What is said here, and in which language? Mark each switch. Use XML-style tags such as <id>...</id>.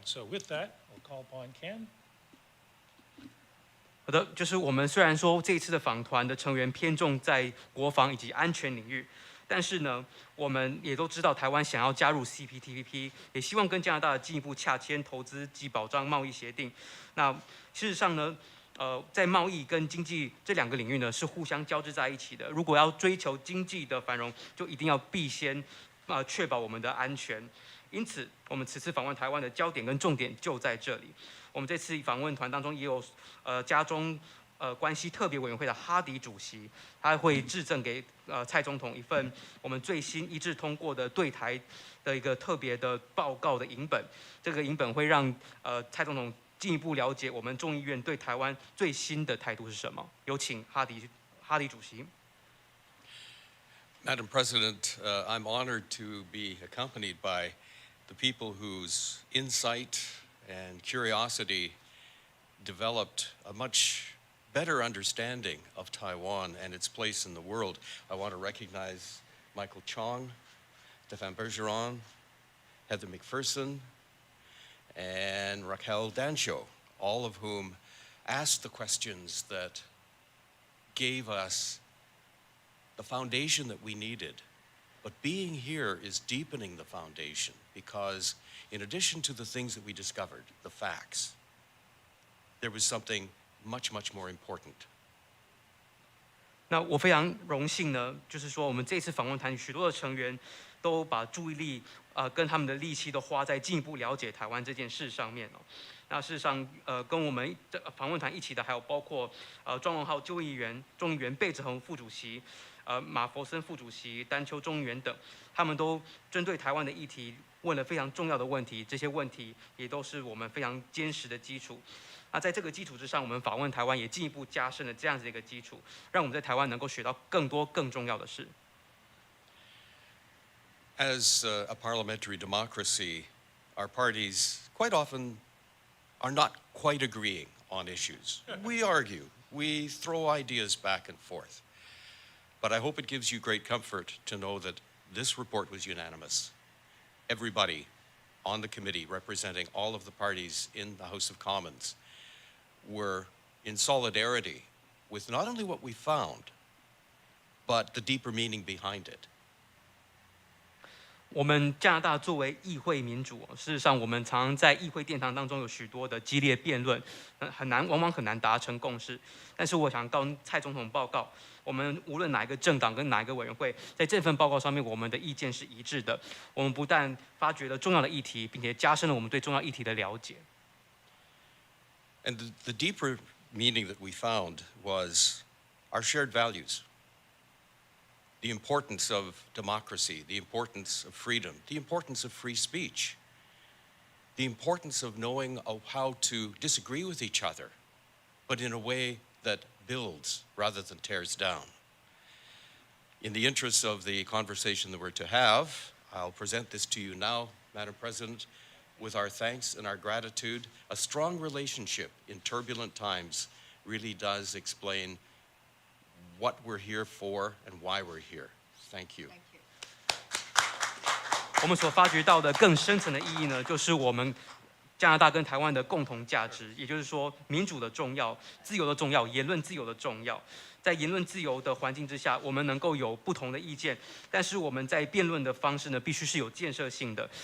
<en>So with that, I'll call upon Ken.</en> <zh>好的，就是我们虽然说这一次的访团的成员偏重在国防以及安全领域，但是呢，我们也都知道台湾想要加入 CPTPP， 也希望跟加拿大进一步洽签投资及保障贸易协定。那事实上呢，在贸易跟经济这两个领域呢是互相交织在一起的。如果要追求经济的繁荣，就一定要必先确保我们的安全。因此，我们此次访问台湾的焦点跟重点就在这里。我们这次访问团当中也有加中关系特别委员会的哈迪主席，他会致赠给蔡总统一份我们最新一致通过的对台的一个特别的报告的影本。这个影本会让蔡总统进一步了解我们众议院对台湾最新的态度是什么。有请哈迪主席。</zh> <en>Madam President, I'm honored to be accompanied by the people whose insight and curiosity developed a much better understanding of Taiwan and its place in the world. I want to recognize Michael Chong, Stéphane Bergeron, Heather McPherson, and Raquel Dancho, all of whom asked the questions that gave us the foundation that we needed. But being here is deepening the foundation because in addition to the things that we discovered, the facts, there was something much more important.</en> <zh>那我非常荣幸呢，就是说我们这次访问团许多的成员都把注意力跟他们的力气都花在进一步了解台湾这件事上面哦。那事实上跟我们访问团一起的还有包括庄文浩众议员贝哲宏副主席，马佛森副主席、丹丘众议员等，他们都针对台湾的议题问了非常重要的问题，这些问题也都是我们非常坚实的基础。那在这个基础之上，我们访问台湾也进一步加深了这样子的一个基础，让我们在台湾能够学到更多更重要的事。</zh> <en>As a parliamentary democracy, our parties quite often are not quite agreeing on issues. We argue, we throw ideas back and forth. But I hope it gives you great comfort to know that this report was unanimous. Everybody on the committee representing all of the parties in the House of Commons were in solidarity with not only what we found, but the deeper meaning behind it.</en> <zh>我们加拿大作为议会民主，事实上我们常常在议会殿堂当中有许多的激烈辩论，往往很难达成共识。但是我想跟蔡总统报告，我们无论哪一个政党跟哪一个委员会，在这份报告上面，我们的意见是一致的。我们不但发掘了重要的议题，并且加深了我们对重要议题的了解。</zh> <en>And the deeper meaning that we found was our shared values. The importance of democracy, the importance of freedom, the importance of free speech, the importance of knowing how to disagree with each other, but in a way that builds rather than tears down. In the interest of the conversation that we're to have, I'll present this to you now, Madam President, with our thanks and our gratitude. A strong relationship in turbulent times really does explain what we're here for and why we're here. Thank you.</en> <zh>我们所发掘到的更深层的意义呢，就是我们加拿大跟台湾的共同价值，也就是说民主的重要、自由的重要、言论自由的重要。在言论自由的环境之下，我们能够有不同的意见，但是我们在辩论的方式呢，必须是有建设性的。</zh>